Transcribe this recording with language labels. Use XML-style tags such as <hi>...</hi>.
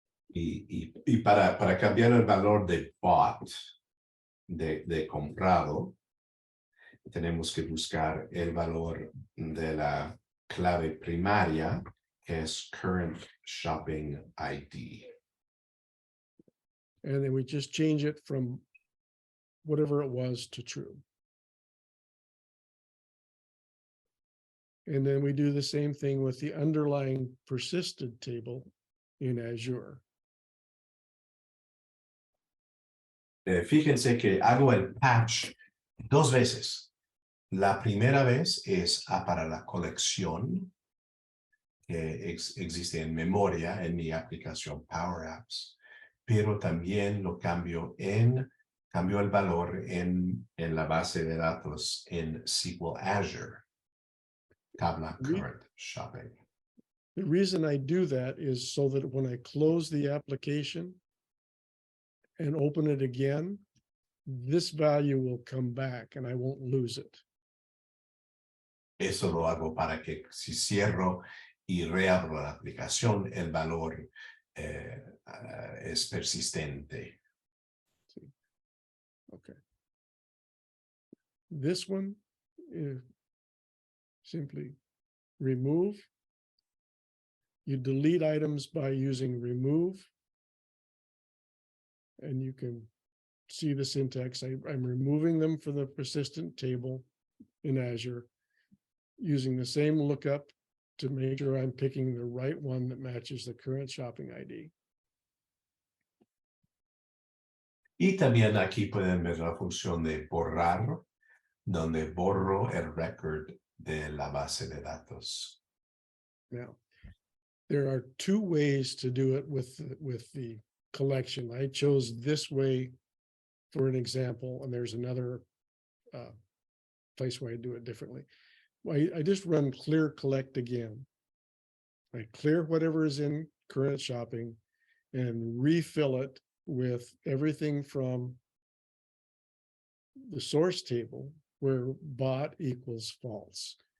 <es>Y para cambiar el valor de bot, de comprado, tenemos que buscar el valor de la clave primaria, que es current shopping ID.</es> <en>And then we just change it from whatever it was to true. And then we do the same thing with the underlying persisted table in Azure.</en> <es>Fíjense que hago el patch 2 veces. La primera vez es para la colección que existe en memoria en mi aplicación PowerApps, pero también lo cambio el valor en la base de datos en SQL Azure, tabla current shopping.</es> <en>The reason I do that is so that when I close the application and open it again, this value will come back and I won't lose it.</en> <es>Eso lo hago para que si cierro y reabro la aplicación, el valor es persistente.</es> <en>Okay. This one is simply remove. You delete items by using remove. and you can see the syntax. I'm removing them from the persistent table in Azure, using the same lookup to make sure I'm picking the right one that matches the current shopping ID.</en> <es>Y también aquí pueden ver la función de borrar, donde borro el record de la base de datos.</es> <en>Now, there are two ways to do it with the collection. I chose this way for an example, and there's another place where I do it differently. I just run clear collect again. I clear whatever is in current shopping and refill it with everything from the source table where bought equals false.</en>